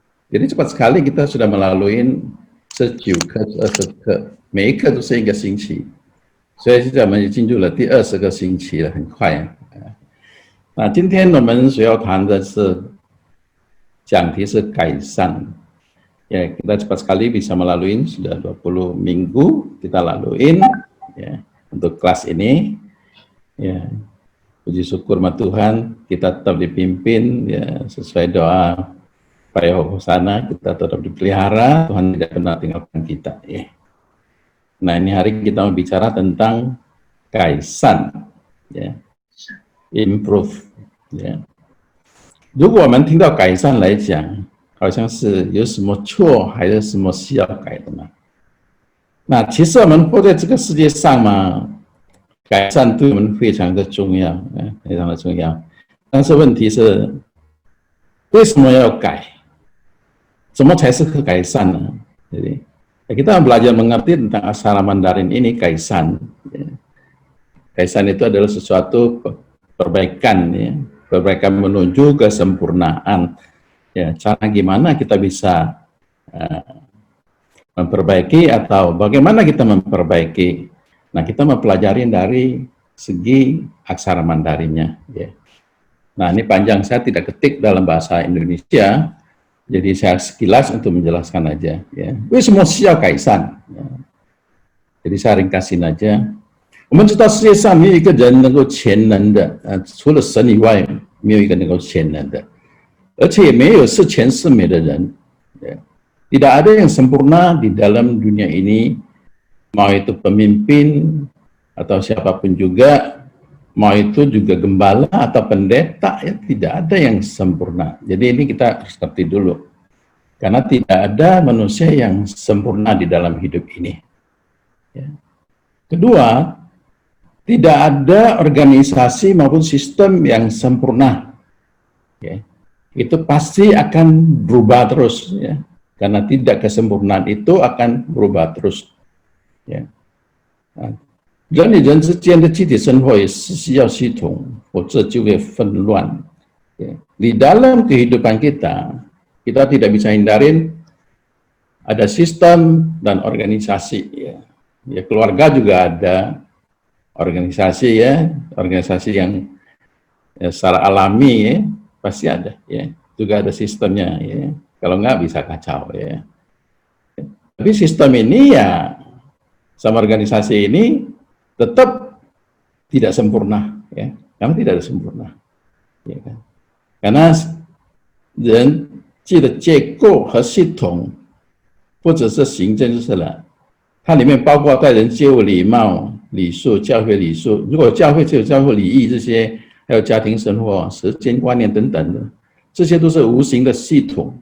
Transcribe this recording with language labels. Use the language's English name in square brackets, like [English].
[Indonesian] Jadi cepat sekali kita sudah melalui [Chinese] 19个、20个，每一个都是一个星期，所以现在我们已经进入了第20个星期了，很快啊。那今天我们所要谈的是讲题是改善。 [Indonesian] Ya, kita cepat sekali bisa melalui, sudah 20 minggu kita laluin ya, untuk kelas ini. Ya, puji syukur sama Tuhan, kita tetap dipimpin ya, sesuai doa Pak Hosana, kita tetap dipelihara, Tuhan tidak pernah tinggalkan kita. Ya. Nah, ini hari kita mau bicara tentang kaisan, ya, improve. Ya. [Chinese] 如果我们听到改善来讲，好像是有什么错还是什么需要改的嘛？那其实我们活在这个世界上嘛，改善对我们非常的重要，非常的重要。但是问题是，为什么要改？什么才是改善呢？ [Indonesian] Jadi kita belajar mengerti tentang aksara Mandarin ini kaisan. Kaisan itu adalah sesuatu perbaikan, ya, perbaikan menuju kesempurnaan. Ya, cara gimana kita bisa memperbaiki atau bagaimana kita memperbaiki. Nah, kita mempelajari dari segi aksara Mandarinnya. Ya. Nah, ini panjang, saya tidak ketik dalam bahasa Indonesia, jadi saya sekilas untuk menjelaskan aja. Ya. [Chinese] 为什么需要改善?Ya. [Indonesian] Jadi saya ringkasin aja. [Chinese] 我们知道世界上没有一个人能够全能的，除了神以外，没有一个能够全能的。而且没有是全是美的人, ya. [Indonesian] Tidak ada yang sempurna di dalam dunia ini, mau itu pemimpin atau siapapun juga, mau itu juga gembala atau pendeta, ya tidak ada yang sempurna. Jadi ini kita harus ngerti dulu, karena tidak ada manusia yang sempurna di dalam hidup ini. Ya. Kedua, tidak ada organisasi maupun sistem yang sempurna. Ya. Itu pasti akan berubah terus, ya, karena tidak kesempurnaan itu akan berubah terus, ya. 人与人之间的集体生活也是需要系统，否则就会纷乱。 Ya. Di dalam kehidupan kita, kita tidak bisa hindarin ada sistem dan organisasi, ya. Ya, keluarga juga ada organisasi, ya, organisasi yang ya, secara alami, ya, pasti ada, ya, juga ada sistemnya, ya. Kalau nggak bisa kacau, ya. Tapi sistem ini ya sama organisasi ini tetap tidak sempurna, ya, karena tidak ada sempurna, ya kan? [Chinese] Karena 人际的结构和系统，不只是行政就是了，它里面包括待人接物、礼貌、礼数、教会礼数。如果教会只有教会礼仪这些。还有家庭生活、时间观念等等的，这些都是无形的系统.